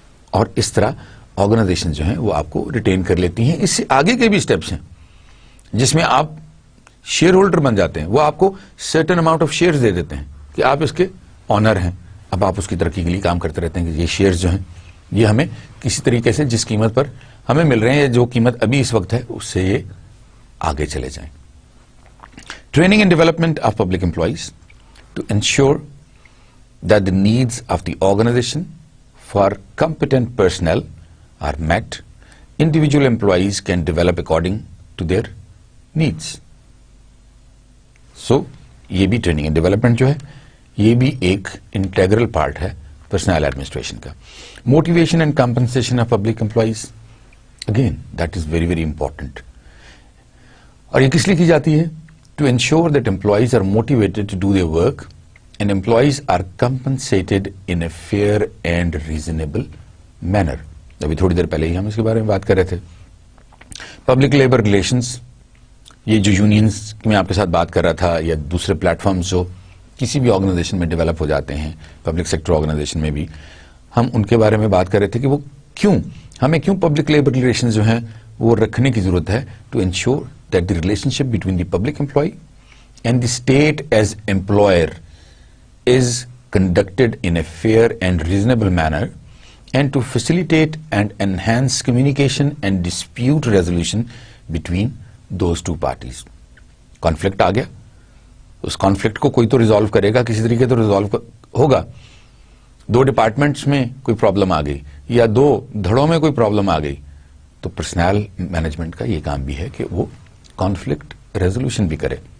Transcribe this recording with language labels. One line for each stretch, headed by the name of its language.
Urdu: اور اس طرح آرگنائزیشن جو ہیں وہ آپ کو ریٹین کر لیتی ہیں. اس سے آگے کے بھی اسٹیپس ہیں جس میں آپ شیئر ہولڈر بن جاتے ہیں. وہ آپ کو
English: certain amount of shares
Urdu: دے دیتے ہیں کہ آپ اس کے آنر ہیں. اب آپ اس کی ترقی کے لیے کام کرتے رہتے ہیں کہ یہ شیئرز جو ہیں یہ ہمیں کسی طریقے سے جس قیمت پر ہمیں مل رہے ہیں یا جو قیمت ابھی اس وقت ہے اس سے یہ آگے چلے جائیں.
English: Training and development of public employees to ensure that the needs of the organization for competent personnel are met. Individual employees can develop according to their needs.
Urdu: So, یہ بھی ٹریننگ اینڈ ڈیولپمنٹ جو ہے یہ بھی ایک integral part ہے personal administration کا.
English: Motivation and compensation of public employees, again that is very very important.
Urdu: اور یہ کس لیے کی جاتی ہے؟
English: To ensure that employees are motivated to do their work and employees are compensated in a fair and reasonable manner.
Urdu: ابھی تھوڑی دیر پہلے ہی ہم اس کے بارے میں بات کر رہے تھے. پبلک لیبر ریلیشنز, یہ جو یونینز میں آپ کے ساتھ بات کر رہا تھا یا دوسرے پلیٹ فارمز جو کسی بھی آرگنائزیشن میں ڈیولپ ہو جاتے ہیں, پبلک سیکٹر آرگنائزیشن میں بھی ہم ان کے بارے میں بات کر رہے تھے کہ وہ ہمیں کیوں پبلک لیبر ریلیشنز جو ہیں وہ رکھنے کی ضرورت ہے.
English: To ensure that the relationship between the public employee and the state as employer is conducted in a fair and reasonable manner, and to facilitate and enhance communication and dispute resolution between those two parties.
Urdu: Conflict آ گیا, اس conflict کو کوئی تو resolve کرے گا, کسی طریقے تو resolve ہوگا. 2 departments میں کوئی پرابلم آ گئی یا 2 دھڑوں میں کوئی پرابلم آ گئی تو پرسنل مینجمنٹ کا یہ کام بھی ہے کہ وہ کانفلکٹ ریزولوشن بھی کرے.